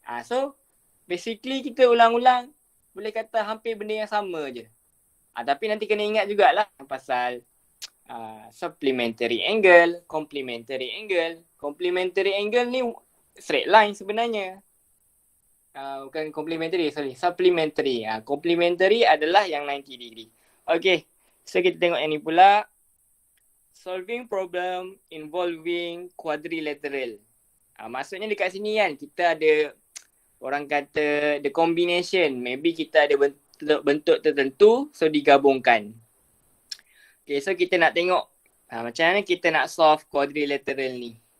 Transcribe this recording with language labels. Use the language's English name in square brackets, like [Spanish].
[English] So basically [Malay] kita ulang-ulang. Boleh kata hampir benda yang sama je. Tapi nanti kena ingat jugalah pasal supplementary angle, complementary angle. Complementary angle ni straight line sebenarnya. Bukan complementary, supplementary. Complementary adalah yang 90 degree. [English] Okay, so [Malay] kita tengok yang ni pula. [English] Solving problem involving quadrilateral. [Malay] Maksudnya dekat sini kan kita ada orang kata [English] the combination. [Malay] Maybe kita ada bentuk tertentu, so digabungkan. [English] Okay, so [Malay] kita nak tengok macam mana kita nak solve quadrilateral ni.